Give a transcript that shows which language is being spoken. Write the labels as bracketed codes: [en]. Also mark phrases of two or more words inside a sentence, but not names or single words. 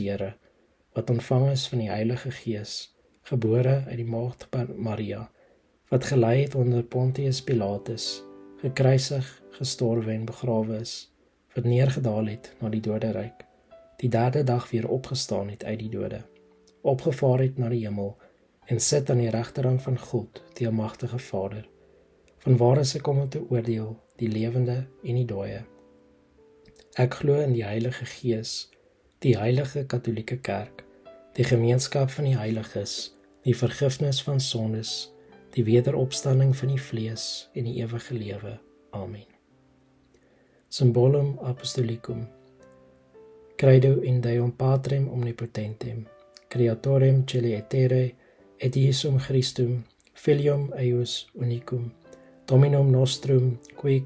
[af] Here, wat ontvang is van die Heilige Gees, gebore uit die maagd Maria, wat gelei het onder Pontius Pilatus, gekruisig, gestorwe en begrawe is, wat neergedaal het na die doderyk, die 3de dag weer opgestaan het uit die dode, opgevaar het na die hemel, en sit aan die regterhand van God, die almagtige Vader, vanwaar is ek om te oordeel die lewende en die dooie. Ek glo in die Heilige Gees, die heilige Katholieke Kerk, die gemeenskap van die heiliges, die vergifnis van sondes, die wederopstanding van die vlees en die ewige lewe. [la] Amen. Symbolum Apostolicum. Credo in Deum Patrem Omnipotentem, Creatorem Caeli et Terrae, et Iesum Christum, Filium eius unicum, Dominum nostrum, qui